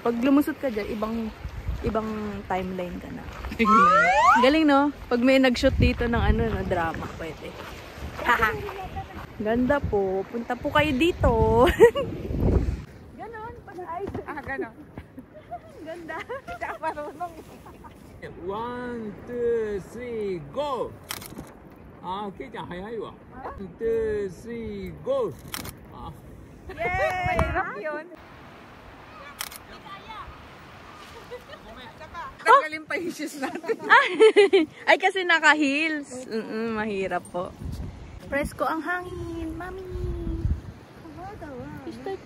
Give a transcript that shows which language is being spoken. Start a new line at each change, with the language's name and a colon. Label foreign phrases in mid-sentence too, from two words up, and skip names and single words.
Filipino: Pag lumusot ka dyan, ibang timeline ka na. Galing no? Pag may nag-shoot dito ng drama, pwede. Haha. Ganda po. Punta po kayo dito. Ganon. Pag-ayos. Ganon. Ganda. Hindi ako marunong.
Japanese: 1、2、3、GO! ケイちゃん早いわ。1、2、3、GO!
Filipino: Yay! Mahirap yun. Tanggalin pa yung shoes natin. Ay, kasi naka-heels. Mahirap po. Presko ang hangin, mami. Sister K.